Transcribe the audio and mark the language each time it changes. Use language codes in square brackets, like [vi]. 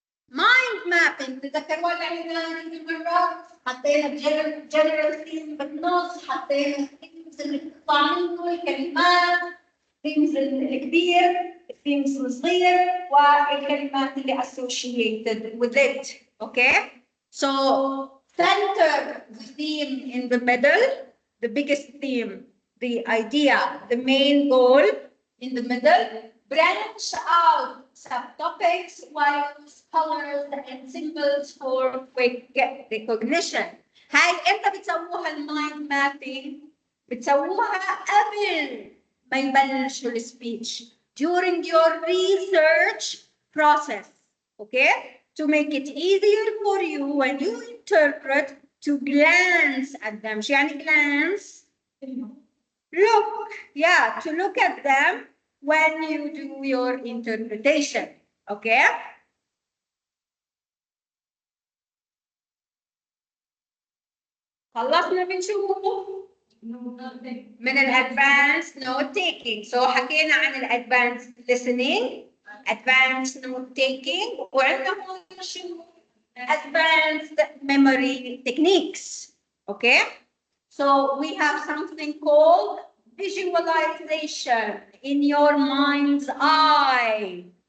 [ar] Mind mapping تذكروا اللي مرة حطينا general theme بالنص حطينا themes اللي بتطلع منه الكلمات themes الكبير themes الصغير والكلمات اللي [en] associated with it. Okay? So center the theme in the middle, the biggest theme, the idea, the main goal in the middle. Branch out subtopics while use colors and symbols for quick recognition. [ar] هاي انت بتسووها المايند مابينج بتسووها قبل ما يبلشوا السبيتش [en] during your research process. Okay? To make it easier for you when you interpret to glance at them. [ar] شو يعني glance? [en] Look, yeah, to look at them when you do your interpretation. Okay? [ar] خلصنا من شو؟ من الادفانس نوت تيكينج. [en] so [ar] حكينا عن [en] الادفانس listening, advanced note taking, [ar] وعندنا هون شو؟ [en] advanced memory techniques. Okay? So we have something called visualization in your mind's eye.